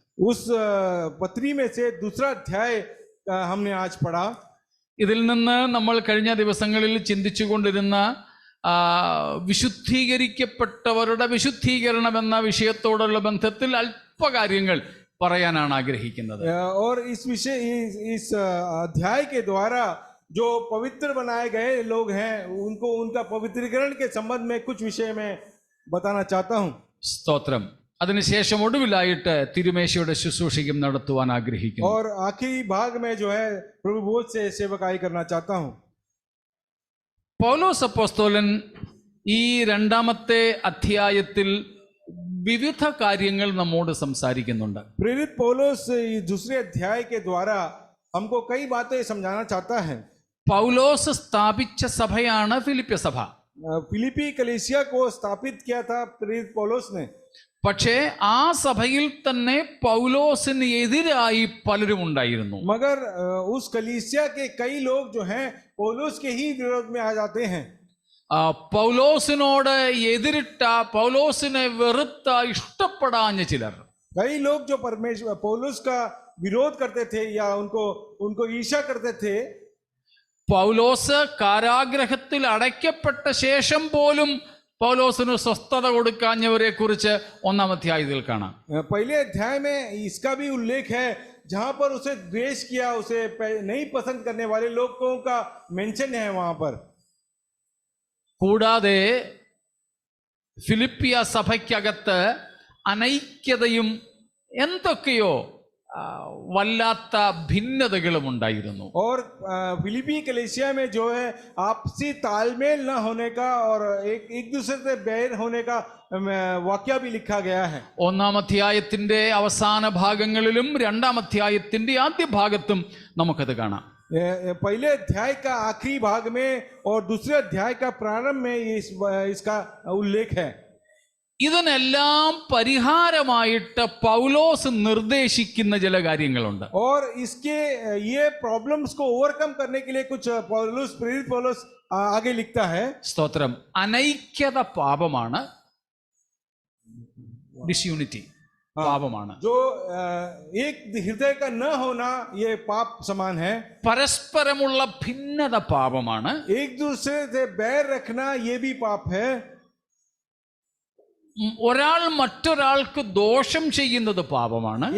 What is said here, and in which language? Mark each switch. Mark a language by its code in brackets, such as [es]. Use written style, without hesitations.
[hi] उस पत्री में से दूसरा अध्याय हमने आज पढ़ा. [ml] ഇതിൽ നിന്ന് നമ്മൾ കഴിഞ്ഞ ദിവസങ്ങളിൽ ചിന്തിച്ചു കൊണ്ടിരുന്ന വിശുദ്ധീകരിക്കപ്പെട്ടവരുടെ വിശുദ്ധീകരണം എന്ന വിഷയത്തോടുള്ള ബന്ധത്തിൽ അല്പകാര്യങ്ങൾ പറയാനാണ് ആഗ്രഹിക്കുന്നത്. [hi] और इस विषय इस अध्याय के द्वारा जो पवित्र बनाए गए लोग हैं उनको उनका पवित्रीकरण के संबंध में कुछ विषय में बताना चाहता हूं. [ml] സ്തോത്രം. അതിനുശേഷം ഒടുവിലായിട്ട് തിരുമേശയുടെ ശുശ്രൂഷയും നടത്തുവാൻ ആഗ്രഹിക്കുന്നു. [hi] और आखिरी भाग में जो है प्रभु बोध से सेवकाई करना चाहता हूं. [ml] പൗലോസ് അപ്പോസ്തലൻ ഈ 2ാമത്തെ അധ്യായത്തിൽ വിവിധ കാര്യങ്ങൾ നമ്മോട് സംസാരിക്കുന്നുണ്ട്. [hi] प्रेरित पौलुस इस दूसरे अध्याय के द्वारा हमको कई बातें समझाना चाहता है. [ml] പൗലോസ് സ്ഥാപിച്ച സഭയാണ് ഫിലിപ്പി സഭ. [hi] फिलिपी कलीसिया को स्थापित किया था प्रेरित पौलुस ने. [ml] പക്ഷേ ആ സഭയിൽ തന്നെ പൗലോസിന് എതിരായി പലരും ഉണ്ടായിരുന്നു. [hi] मगर उस कलीसिया के कई लोग जो हैं पौलुस के ही विरोध में आ जाते हैं. [ml] പൗലോസിനോട് എതിരിട്ട, പൗലോസിനെ വെറുത്ത, ഇഷ്ടപ്പെടാഞ്ഞ ചിലർ, [hi] कई लोग जो परमेश्वर पौलुस का विरोध करते थे या उनको ईर्ष्या करते थे. [ml] പൗലോസ് കാരാഗ്രഹത്തിൽ അടയ്ക്കപ്പെട്ട ശേഷം പോലും പൗലോസിന് സ്വസ്ഥത കൊടുക്കാഞ്ഞവരെ കുറിച്ച് 1ാം അധ്യായത്തിൽ കാണാം. [hi] पहले अध्याय में इसका भी उल्लेख है जहां पर उसे द्वेष किया, उसे नहीं पसंद करने वाले लोगों का मेंशन है वहां पर. [ml] കൂടാതെ ഫിലിപ്പിയ സഭയ്ക്കകത്ത് അനൈക്യതയും എന്തൊക്കെയോ വല്ലാത്ത ഭിന്നതകളും ഉണ്ടായിരുന്നു. [hi] और फिलिपी कलीसिया में जो है आपसी तालमेल न होने का और एक दूसरे से बैर होने का वाक्य भी लिखा गया है. [ml] 1ാം അധ്യായത്തിന്റെ അവസാന ഭാഗങ്ങളിലും 2ാം അധ്യായത്തിന്റെ ആദ്യ ഭാഗത്തും നമുക്കത് കാണാം. [hi] पहले अध्याय का आखिरी भाग में और दूसरे अध्याय का प्रारंभ में इसका उल्लेख है. [ml] ഇതിനെല്ലാം പരിഹാരമായിട്ട് പൗലോസ് നിർദ്ദേശിക്കുന്ന ചില കാര്യങ്ങളുണ്ട്. [hi] और इसके ये [en] problems को overcome [hi] करने के लिए कुछ प्रेरित पौलुस आगे लिखता है. [ml] സ്തോത്രം. അനൈക്യത പാപമാണ്. ഡിസ്യൂണിറ്റി പാപമാണ്. [hi] जो एक हृदय का न होना ये पाप समान है. [ml] പരസ്പരമുള്ള ഭിന്നത പാപമാണ്. [hi] एक दूसरे से बैर रखना ये भी पाप है. [ml] ഒരാൾ മറ്റൊരാൾക്ക് ദോഷം ചെയ്യുന്നത് പാപമാണ്.